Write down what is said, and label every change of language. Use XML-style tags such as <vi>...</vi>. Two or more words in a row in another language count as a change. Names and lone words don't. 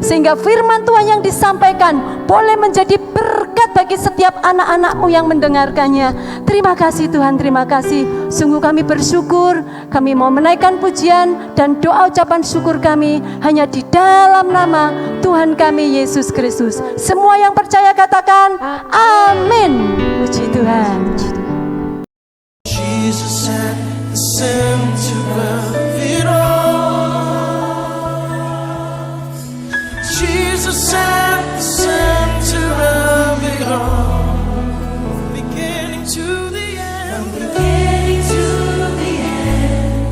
<id>Sehingga firman Tuhan yang disampaikan boleh menjadi berkat bagi setiap anak-anak-Mu yang mendengarkannya. Terima kasih Tuhan, terima kasih. Sungguh kami bersyukur. Kami mau menaikkan pujian dan doa ucapan syukur kami hanya di dalam nama Tuhan kami Yesus Kristus. Semua yang percaya katakan amin. Puji Tuhan.</id> <en>Jesus at the center of it all. Jesus at the center of it all. Beginning to the end. Beginning to the end.</en>